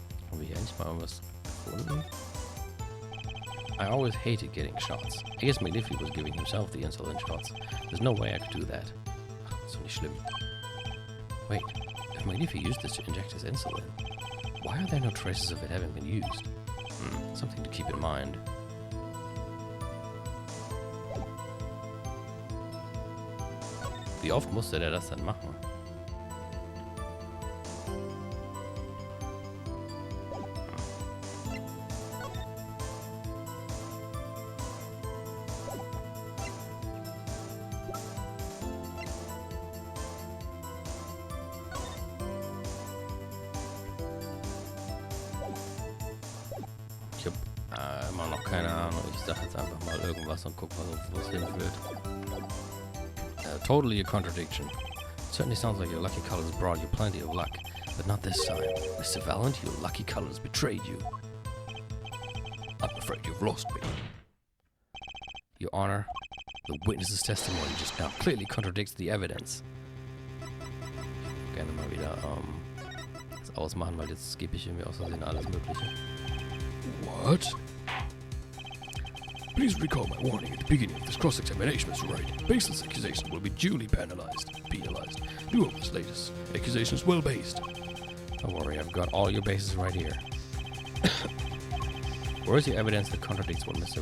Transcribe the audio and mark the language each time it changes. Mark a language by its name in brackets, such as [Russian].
[German] Haben wir hier eigentlich mal irgendwas gefunden? [English] I always hated getting shots. I guess Magnifi was giving himself the insulin shots. There's no way I could do that. [German] Ach, das ist doch nicht schlimm. [English] Wait, if Magnifi used this to inject his insulin, why are there no traces of it having been used? Something to keep in mind. [German] Wie oft musste der das dann machen? Ich habe immer noch keine Ahnung. Ich sag jetzt einfach mal irgendwas und guck mal, wo es hinführt. [English] Totally a contradiction. It certainly sounds like your lucky colors brought you plenty of luck, but not this time. Mr. Valent, your lucky colors betrayed you. I'm afraid you've lost me. Your Honor, the witness's testimony just now clearly contradicts the evidence. [German] Gerne mal wieder das ausmachen, weil jetzt gebe ich irgendwie aus Versehen alles Mögliche. [English] What? Please recall my warning at the beginning of this cross-examination, Mr. Wright. Baseless accusations will be duly penalized. You hope this latest accusation is well based. Don't worry, I've got all your bases right here. Where is your evidence that contradicts what Mr.